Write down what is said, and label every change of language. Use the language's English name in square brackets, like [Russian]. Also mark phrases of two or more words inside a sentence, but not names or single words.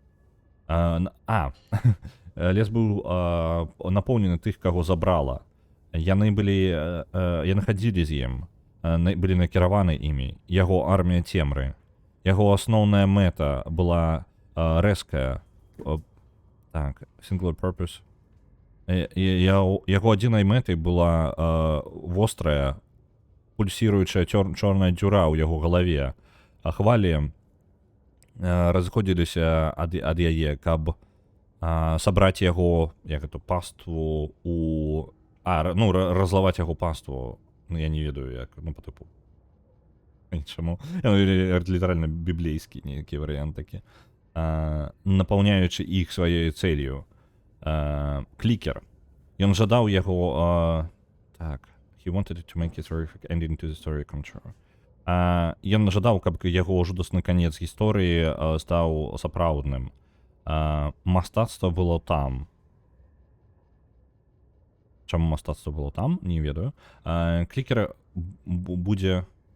[Belarusian] Лес быў напоўнены тых, каго забрала. Яны хадзілі з ім, былі накіраваны імі. Яго армія цемры. Яго асноўная мэта была рэзкая. Так, [English] singular purpose. [Belarusian] Яго адзінай мэтай была вострая, пульсіруючая чорная дзюра ў яго галаве. Хвалі разыходзіліся ад яе, каб сабраць яго, як это, паству у... ну, разлаваць яго паству. Ну, я не ведаю, як, ну, [Russian] по типу. [Belarusian] Чаму? Літаральна біблейскі нейкі варыянт такі. Напаўняючы іх сваёй цэлью. Клікер. Ён жадаў яго... Так. [English] He wanted to make his horrific ending to the story come true. [Belarusian] Ён жадаў, каб яго жудасны канец гісторыі стаў сапраўдным. Мастацтва было там. Чаму мастацтва было там? Не ведаю. Клікер будзе...